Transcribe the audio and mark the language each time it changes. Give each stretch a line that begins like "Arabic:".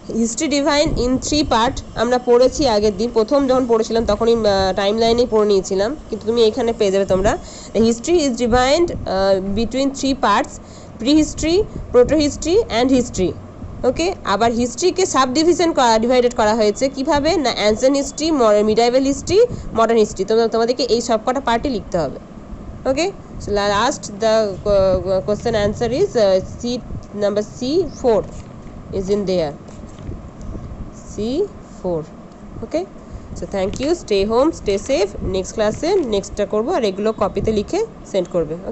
English: history divided in 3 part
Bangla: আমরা পড়েছি আগের দিন, প্রথম যখন পড়েছিলাম তখনই টাইম লাইনেই পড়ে নিয়েছিলাম, কিন্তু তুমি এখানে পেয়ে যাবে তোমরা।
English: History is ডিভাইন্ড between 3 parts, pre history, proto history and history.
Bangla: ওকে, আবার হিস্ট্রিকে সাব ডিভিশন ডিভাইডেড করা হয়েছে কিভাবে না,
English: Ancient history, medieval history, modern history.
Bangla: তোমাদেরকে এই সব কটা পার্টই লিখতে হবে।
English: Okay, so last the question answer is C, number C4 is in there, C4. Okay, so thank you, stay home, stay safe.
Bangla: Next class এ নেক্সটটা করবো, আর এগুলো কপিতে লিখে সেন্ড করবে। ওকে।